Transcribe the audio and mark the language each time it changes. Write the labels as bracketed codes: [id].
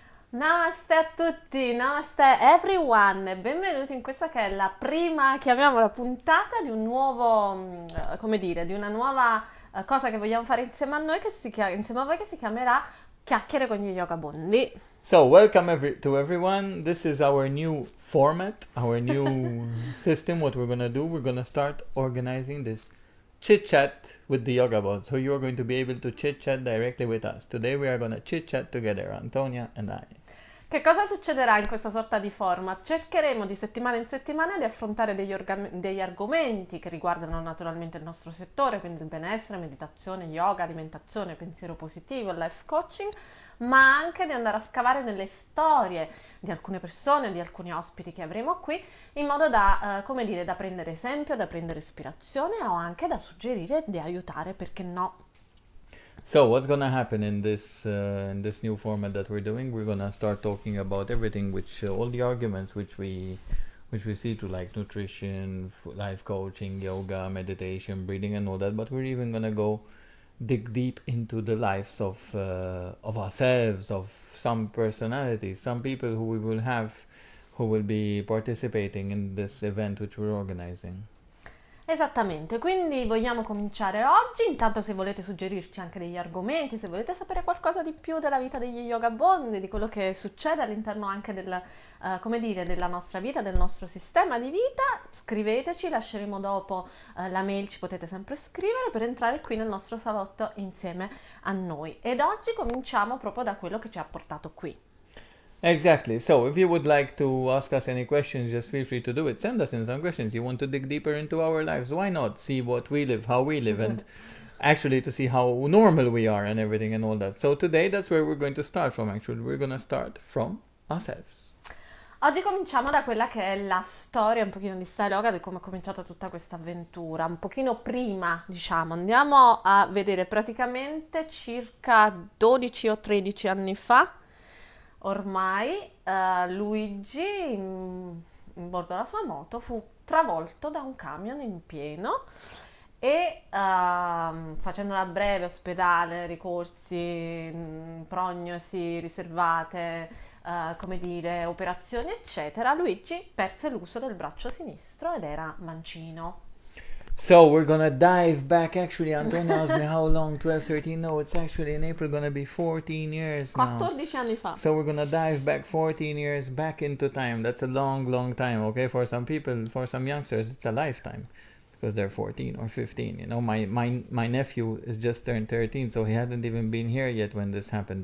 [it] Namaste a tutti, namaste everyone, e benvenuti in questa che è la prima, chiamiamola puntata di un nuovo, come dire, di una nuova cosa che vogliamo fare insieme a noi, insieme a voi, che si chiamerà Chiacchiere con gli yogabondi. [en] So, welcome to everyone. This is our new format, our new system. What we're gonna do, we're gonna start organizing this chit chat with the yoga bots. So you are going to be able to chit chat directly with us. Today we are gonna chit chat together, Antonia and I. [it] Che cosa succederà in questa sorta di format? Cercheremo di settimana in settimana di affrontare degli argomenti che riguardano naturalmente il nostro settore, quindi il benessere, meditazione, yoga, alimentazione, pensiero positivo, life coaching, ma anche di andare a scavare nelle storie di alcune persone, di alcuni ospiti che avremo qui, in modo da, come dire, da prendere esempio, da prendere ispirazione o anche da suggerire, di aiutare, perché no. [en] So what's gonna happen in this new format that we're doing? We're gonna start talking about everything, which all the arguments which we see to like nutrition, life coaching, yoga, meditation, breathing, and all that. But we're even gonna go dig deep into the lives of ourselves, of some personalities, some people who we will have, who will be participating in this event which we're organizing. [it] Esattamente, quindi vogliamo cominciare oggi. Intanto, se volete suggerirci anche degli argomenti, se volete sapere qualcosa di più della vita degli yogabondi, di quello che succede all'interno anche come dire, della nostra vita, del nostro sistema di vita, scriveteci, lasceremo dopo la mail, ci potete sempre scrivere per entrare qui nel nostro salotto insieme a noi. Ed oggi cominciamo proprio da quello che ci ha portato qui. [en] Exactly. So, if you would like to ask us any questions, just feel free to do it. Send us in some questions. You want to dig deeper into our lives? Why not see what we live, how we live, and actually to see how normal we are and everything and all that. So, today that's where we're going to start from. Actually, we're going to start from ourselves. [it] Oggi cominciamo da quella che è la storia un pochino di Style Yoga, di come è cominciata tutta questa avventura. Un pochino prima, diciamo, andiamo a vedere praticamente circa 12 o 13 anni fa, ormai, Luigi, in bordo alla sua moto, fu travolto da un camion in pieno e facendola breve, ospedale, ricorsi, prognosi riservate, come dire, operazioni, eccetera, Luigi perse l'uso del braccio sinistro ed era mancino. [en] So, we're going to dive back. Actually, Antonio asked me how long, 12, 13. No, it's actually in April going to be 14 years now. [it] 14 anni fa. [en] So we're gonna dive back 14 years back into time. That's a long, long time. Okay, for some people, for some youngsters, it's a lifetime because they're 14 or 15. You know, my nephew is just turned 13, so he hadn't even been here yet when this happened.